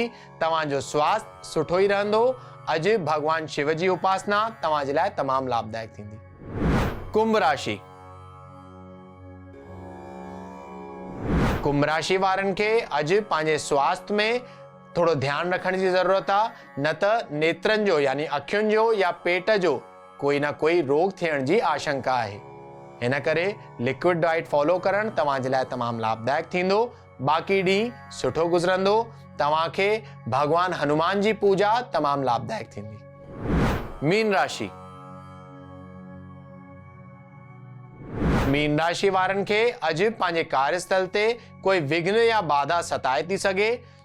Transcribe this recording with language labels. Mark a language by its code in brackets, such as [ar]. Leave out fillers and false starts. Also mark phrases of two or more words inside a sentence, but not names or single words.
[sd] तव्हां जो स्वास्थ्य सुठो ई रहंदो। अज भगवान शिव जी उपासना तव्हां जे लाइ तमामु लाभदायक थींदी। कुंभ राशि। कुंभ राशि वारनि खे अज पंहिंजे स्वास्थ्य में थोड़ो ध्यान रखण जी ज़रूरत आहे, न त नेत्रनि जो यानी अखियुनि जो या पेट जो कोई ना कोई रोग थियण जी आशंका आहे। हिन करे [en] liquid diet follow [sd] करण तव्हां जे लाइ तमामु लाभदायक थींदो। बाक़ी ॾींहुं सुठो गुज़रंदो। तव्हां खे भगवान हनुमान जी पूजा तमामु लाभदायक थींदी। मीन राशि। मीन राशि वारनि खे अज पंहिंजे कार्यस्थल ते कोई विघ्न या बाधा सताए थी सघे।